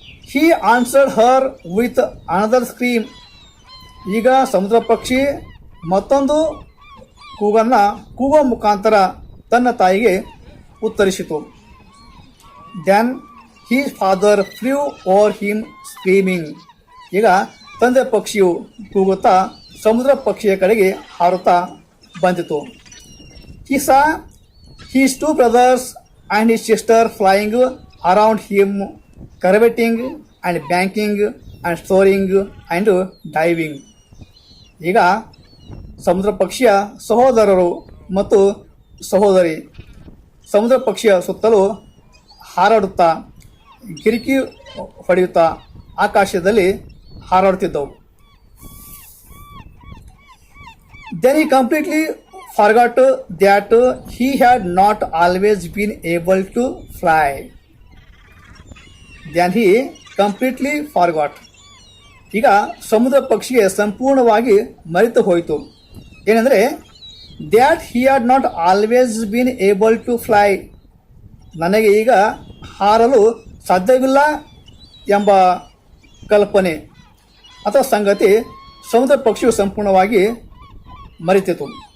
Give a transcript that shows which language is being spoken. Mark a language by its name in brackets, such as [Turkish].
[English] He answered her with another scream. [Kannada] ಈಗ ಸಮುದ್ರ ಪಕ್ಷಿ ಮತ್ತೊಂದು ಕೂಗುವ ಮುಖಾಂತರ ತನ್ನ ತಾಯಿಗೆ ಉತ್ತರಿಸಿತು. [English] Then his father flew over him screaming. [Kannada] ಈಗ ತಂದೆ ಪಕ್ಷಿಯು ಕೂಗುತ್ತಾ ಸಮುದ್ರ ಪಕ್ಷಿಯ ಕಡೆಗೆ ಹಾರುತ್ತಾ ಬಂದಿತು. [English] He saw his two brothers and his sister flying around him, curveting and banking and soaring and diving. [Kannada] ಈಗ ಸಮುದ್ರ ಪಕ್ಷಿಯ ಸಹೋದರರು ಮತ್ತು ಸಹೋದರಿ ಸಮುದ್ರ ಪಕ್ಷಿಯ ಸುತ್ತಲೂ ಹಾರಾಡುತ್ತಾ ಗಿರಿಕಿ ಹೊಡೆಯುತ್ತಾ ಆಕಾಶದಲ್ಲಿ ಹಾರಾಡುತ್ತಿದ್ದವು. [English] Then he completely forgot that he had not always been able to fly. Then he completely forgot. [Kannada] ಈಗ ಸಮುದ್ರ ಪಕ್ಷಿಗೆ ಸಂಪೂರ್ಣವಾಗಿ ಮರೆತು ಹೋಯಿತು. [English] ಏನಂದರೆ that he had not always been able to fly. [Kannada] ನನಗೆ ಈಗ ಹಾರಲು ಸಾಧ್ಯವಿಲ್ಲ ಎಂಬ ಕಲ್ಪನೆ ಅಥವಾ ಸಂಗತಿ ಸಮುದ್ರ ಪಕ್ಷಿಯು ಸಂಪೂರ್ಣವಾಗಿ ಮರೆತಿತು.